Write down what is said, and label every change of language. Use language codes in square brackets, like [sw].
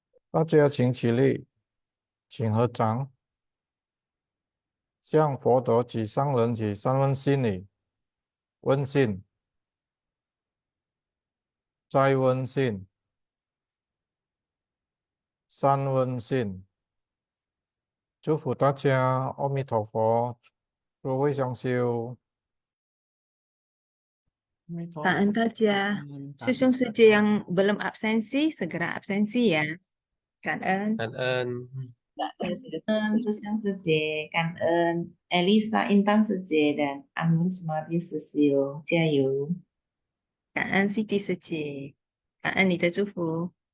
[zh] 大家请起立，请合掌，向佛陀及上人及三问心礼，问信，再问信，三问信。祝福大家，阿弥陀佛，诸位相修。感恩大家，师兄师姐 [id] yang belum absensi segera absensi ya. [zh] 感恩。感恩。感恩师兄师姐，感恩 Elisa Intan 师姐 dan Anur Sumardi 师兄，加油！感恩 Siti 师姐，感恩你的祝福。